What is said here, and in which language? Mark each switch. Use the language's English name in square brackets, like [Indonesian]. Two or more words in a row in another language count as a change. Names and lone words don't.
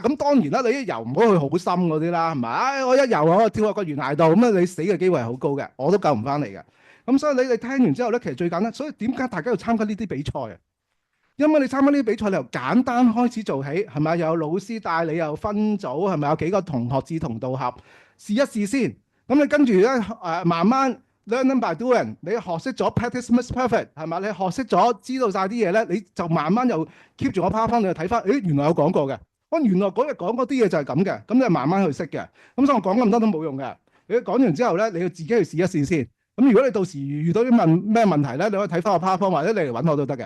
[Cantonese] 咁當然啦，你一游唔好去好深嗰啲啦，係咪？我一游我跳落個懸崖度，咁你死嘅機會係好高嘅，我都救唔翻嚟嘅。咁所以你哋聽完之後咧，其實最簡單。所以點解大家要參加呢啲比賽啊？因為你參加呢啲比賽，你由簡單開始做起，係咪？又有老師帶你，又分組，係咪？有幾個同學志同道合，試一試先。咁你跟住咧慢慢 [English] learning by doing， [Cantonese] 你學識咗 [English] practice makes perfect， [Cantonese] 係咪？你學識咗知道晒啲嘢咧，你就慢慢又 keep 住我 PowerPoint， 你就睇翻，原來有講過嘅。原來嗰日講嗰啲嘢就係咁嘅，咁你慢慢去識嘅。咁所以我講咁多都冇用嘅。你講完之後咧，你要自己去試一試先。咁如果你到時遇到啲咩問題咧，你可以睇翻我 PowerPoint， 或者你嚟揾我都得嘅。